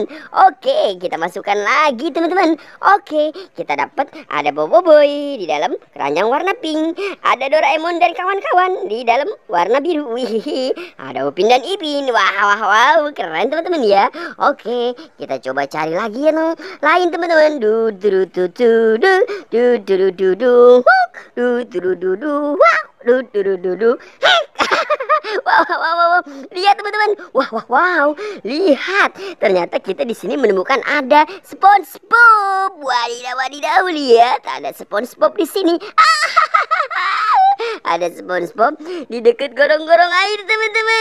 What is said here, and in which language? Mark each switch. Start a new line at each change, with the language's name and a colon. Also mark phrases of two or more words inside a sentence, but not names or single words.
Indonesian: Oke, kita masukkan lagi teman-teman. Oke, kita dapat ada Bobo Boy di dalam keranjang warna pink. Ada Doraemon dan kawan-kawan di dalam warna biru. Wih, ada Upin dan Ipin. Wow, keren teman-teman ya. Oke, kita coba cari lagi yang lain teman-teman. Du du du du du du du du du du du du du du wow du du du du du. Wow. Lihat teman-teman. Wow. Lihat. Ternyata kita di sini menemukan ada SpongeBob. Wadidaw. Lihat, ada SpongeBob di sini. Ada SpongeBob di dekat gorong-gorong air teman-teman.